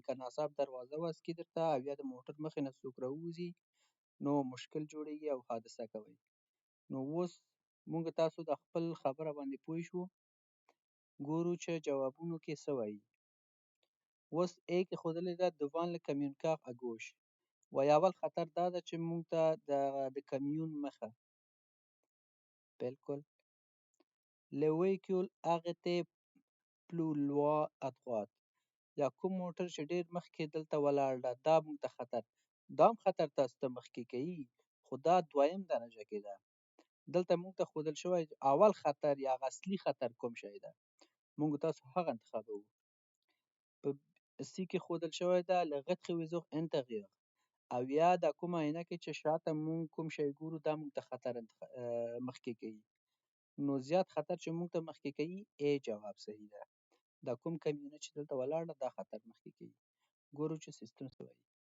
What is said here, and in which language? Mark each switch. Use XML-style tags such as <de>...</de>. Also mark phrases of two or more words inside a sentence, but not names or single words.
<ps>که ناڅاپ دروازه واسکي درته او یا د موټر مخې نه څوک راووځي نو مشکل جوړېږي او حادثه کوئ. نو اوس موږ تاسو د خپل خبره باندې پوه شو. ګورو چې جوابونو کې څه وایي. اوس A کې ښودلې ده</ps> <fr>devant le camion-car à gauche.</fr> <ps>وایي اول خطر دا ده چې موږ ته د کمیون مخه بالکل</ps> <fr>le véhicule arrêté plus loin à droite</fr> <ps>یا کوم موټر چې ډېر مخکې دلته ولاړ ده دا موږ ته خطر، دا هم خطر تاسو ته مخکې کوي خو دا دویم درجه کې ده. دلته موږ ته ښودل شوی اول خطر یا هغه اصلي خطر کوم شی ده، موږ تاسو هغه انتخابوو. په C کې ښودل شوی ده</ps> <fr>le rétroviseur intérieur</fr> <ps>او یا دا کومه عینکې چې شاته موږ کوم شی ګورو دا موږ ته خطر مخکې کوي. نو زیات خطر چې موږ ته مخکې کوي A جواب صحیح ده. دا کوم کمیونه چې دلته ولاړ ده دا خطر مخکې کوي. ګورو چې سیستم څه وایي.</ps>